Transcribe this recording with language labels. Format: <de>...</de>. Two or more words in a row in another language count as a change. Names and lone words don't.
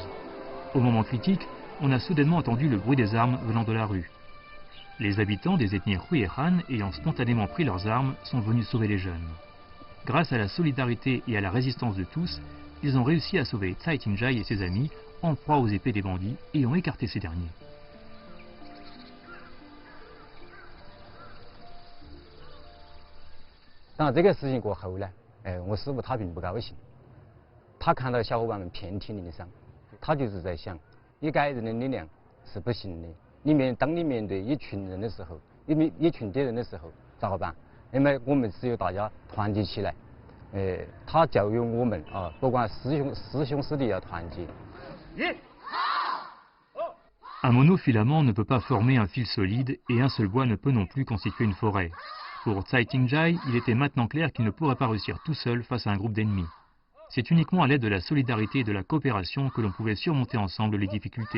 <fr>Au moment critique, on a soudainement entendu le bruit des armes venant de la rue. Les habitants des ethnies Hui et Han, ayant spontanément pris leurs armes, sont venus sauver les jeunes. Grâce à la solidarité et à la résistance de tous, ils ont réussi à sauver Tsai Ting-jai et ses amis, en proie aux épées des bandits, et ont écarté ces derniers.</fr> <zh>当然，这个事情过后呢，我师傅他并不高兴。他看到小伙伴们遍体鳞伤，他就是在想，一个人的力量是不行的。当你面对一群人的时候，一群敌人的时候，咋个办？那么我们只有大家团结起来。他教育我们啊，不管师兄师弟要团结。</zh> <fr>Un monofilament ne peut pas former un fil solide et un seul bois ne peut non plus constituer une forêt. Pour Tsai Ting-jai, il était maintenant clair qu'il ne pourrait pas réussir tout seul face à un groupe d'ennemis. C'est uniquement à l'aide de la solidarité et de la coopération que l'on pouvait surmonter ensemble les difficultés.</fr>